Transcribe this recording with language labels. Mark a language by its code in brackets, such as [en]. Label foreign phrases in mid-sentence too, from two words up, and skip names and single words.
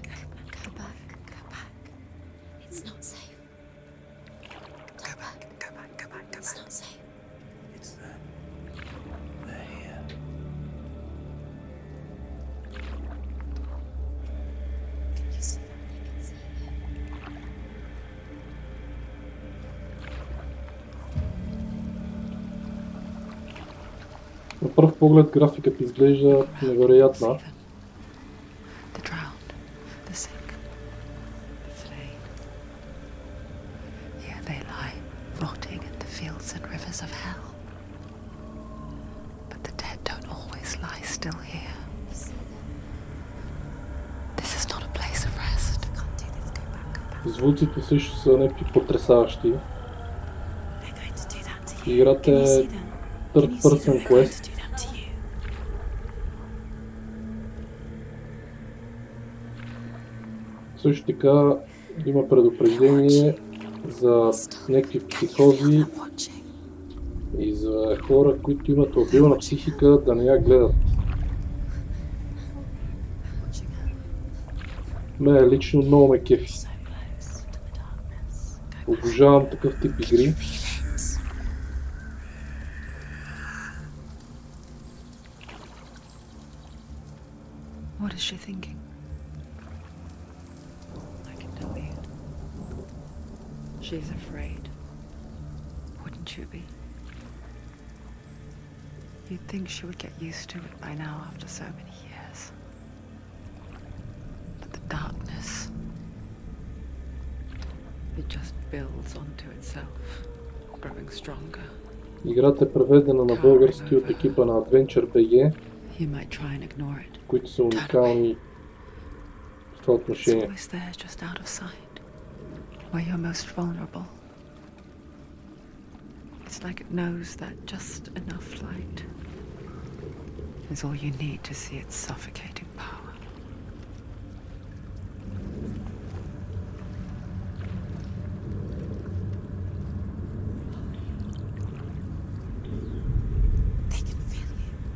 [en] Go back. Go back. It's not safe. Go back. Go back. Go back. Go back. It's not safe. It's them. They're here. Can you see them? I can see you. [bg] На пръв поглед графиката изглежда невероятна. [en] The drowned, the sick, the slain. Here they lie, rotting in the fields and rivers of hell. But the dead don't always lie still here. You see them? This is not a place of rest. Can't do this. Go back. Go back. [bg] Звуците също са някакви потресаващи. [en] They're going to do that to you. [bg] Играта [en] Can you [bg] е [en] see them? Third person They're going quest. to do that to you. [bg] Също така има предупреждение за някакви психози [en] I'm watching. [bg] и за хора, които имат лабилна психика, да не я гледат. [en] Watching her. [bg] Мене лично много ме кефи. [en] So close to the darkness. Go back. [bg] Обожавам такъв тип игри. [en] What is she thinking? I can tell you. She's afraid. Wouldn't you be? You'd think she would get used to it by now after so many years. But the darkness, it just builds onto itself, growing stronger. [bg] Играта е преведена на български от екипа на Adventure BG, [en] You might try and ignore it. [bg] които са уникални в това [en] It's [bg] отношение. [en] always there, just out of sight, where you're most vulnerable. It's like it knows that just enough light is all you need to see its suffocating power. They can feel you.